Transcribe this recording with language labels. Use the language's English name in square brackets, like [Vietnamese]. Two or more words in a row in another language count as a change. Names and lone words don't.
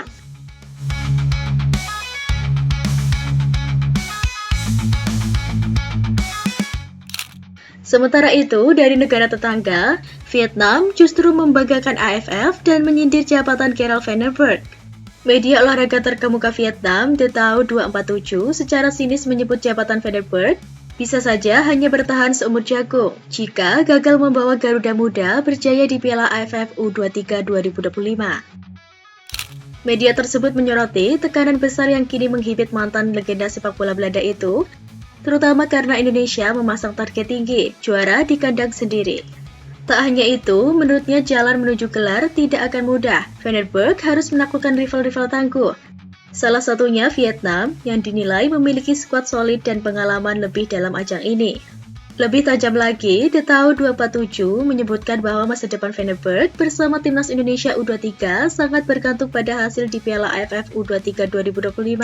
[Indonesian] Sementara itu, dari negara tetangga, Vietnam justru membanggakan AFF dan menyindir jabatan Gerald van der Berg. Media olahraga terkemuka Vietnam, The Tao 247, secara sinis menyebut jabatan van der Berg bisa saja hanya bertahan seumur jagung jika gagal membawa Garuda Muda berjaya di Piala AFF U23 2025. Media tersebut menyoroti tekanan besar yang kini menghibit mantan legenda sepak bola Belanda itu, terutama karena Indonesia memasang target tinggi, juara di kandang sendiri. Tak hanya itu, menurutnya jalan menuju gelar tidak akan mudah. Van der Berg harus menaklukkan rival-rival tangguh. Salah satunya Vietnam, yang dinilai memiliki skuad solid dan pengalaman lebih dalam ajang ini. Lebih tajam lagi, The Tao 247 menyebutkan bahwa masa depan Van der Berg bersama timnas Indonesia U23 sangat bergantung pada hasil di Piala AFF U23 2025.